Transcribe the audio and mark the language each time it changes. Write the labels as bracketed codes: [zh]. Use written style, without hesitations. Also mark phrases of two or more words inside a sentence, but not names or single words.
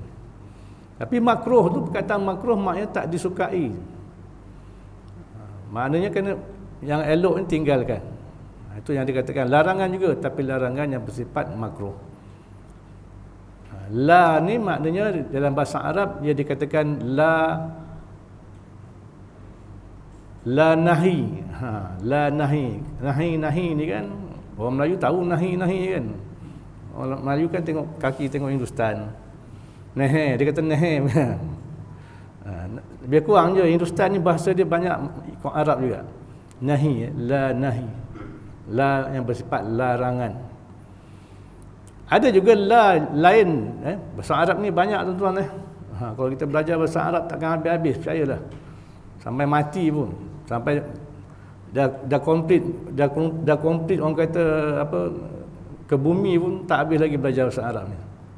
[ms] Tapi makruh tu, perkataan makruh maknanya tak disukai. Maknanya kena yang elok ni tinggalkan. Itu yang dikatakan larangan juga, tapi larangan yang bersifat makruh. La ni maknanya dalam bahasa Arab dia dikatakan [ar] la nahi. La nahi. [ms] Nahi ni kan orang Melayu tahu nahi kan. Orang Melayu kan tengok kaki tengok Hindustan. Nehe, dia kata nehe. Lebih kurang je Hindustan ni bahasa dia banyak ikut Arab juga. Nahi, [ar] la nahi. [ms] La yang bersifat larangan. Ada juga la lain, bahasa Arab ni banyak tuan-tuan . Kalau kita belajar bahasa Arab takkan habis-habis, percayalah. Sampai mati pun, sampai dah komplit orang kata apa ke bumi pun tak habis lagi belajar bahasa Arab ni.